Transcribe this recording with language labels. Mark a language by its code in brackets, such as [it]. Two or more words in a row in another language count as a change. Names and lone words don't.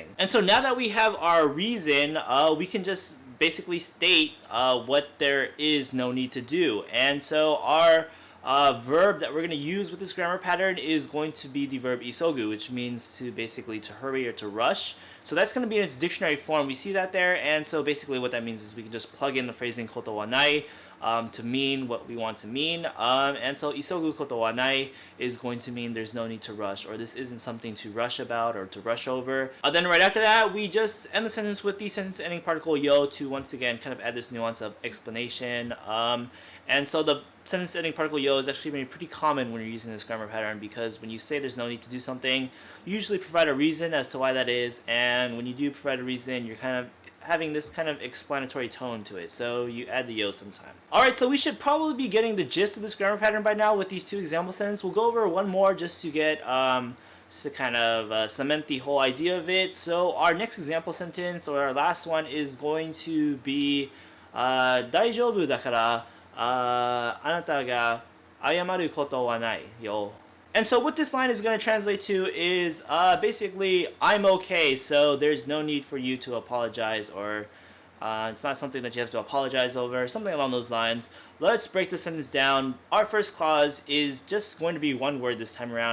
[en] And so now that we have our reason, we can just basically state what there is no need to do. And so our verb that we're going to use with this grammar pattern is going to be the verb isogu, which means to basically to hurry or to rush. So that's going to be in its dictionary form. We see that there, and so basically what that means is we can just plug in the phrasing [ja] ことはない [en] to mean what we want to mean. And so [ja] 急ぐことはない [en] is going to mean there's no need to rush, or this isn't something to rush about or to rush over. Then right after that, we just end the sentence with the sentence ending particle yo to once again kind of add this nuance of explanation. And so the sentence ending particle yo is actually going to be pretty common when you're using this grammar pattern, because when you say there's no need to do something, you usually provide a reason as to why that is, and when you do provide a reason, you're kind of having this kind of explanatory tone to it, so you add the yo sometime. Alright, so we should probably be getting the gist of this grammar pattern by now with these two example sentences. We'll go over one more just to get just to kind of cement the whole idea of it. So our next example sentence, or our last one, is going to be [ja] 大丈夫だからあなたが謝ることはないよ. [en] And so what this line is going to translate to is basically, I'm okay, so there's no need for you to apologize, or it's not something that you have to apologize over, something along those lines. Let's break the sentence down. Our first clause is just going to be one word this time around.